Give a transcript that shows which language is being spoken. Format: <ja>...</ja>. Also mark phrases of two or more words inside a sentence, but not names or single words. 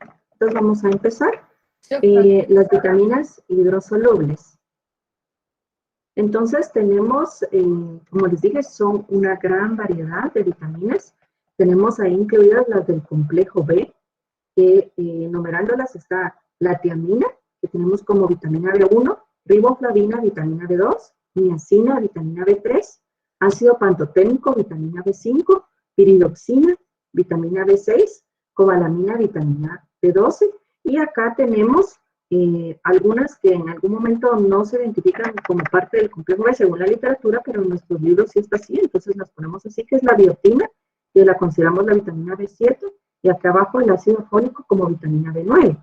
<es>Entonces vamos a empezar. Las vitaminas hidrosolubles. Entonces tenemos, como les dije, son una gran variedad de vitaminas. Tenemos ahí incluidas las del complejo B, que numerándolas está la tiamina, que tenemos como vitamina B1, riboflavina, vitamina B2, niacina, vitamina B3, ácido pantoténico, vitamina B5, piridoxina, vitamina B6, cobalamina, vitamina B12, y acá tenemos algunas que en algún momento no se identifican como parte del complejo B según la literatura, pero en nuestros libros sí está así, entonces las ponemos así, que es la biotina, que la consideramos la vitamina B7, y acá abajo el ácido fólico como vitamina B9.</es>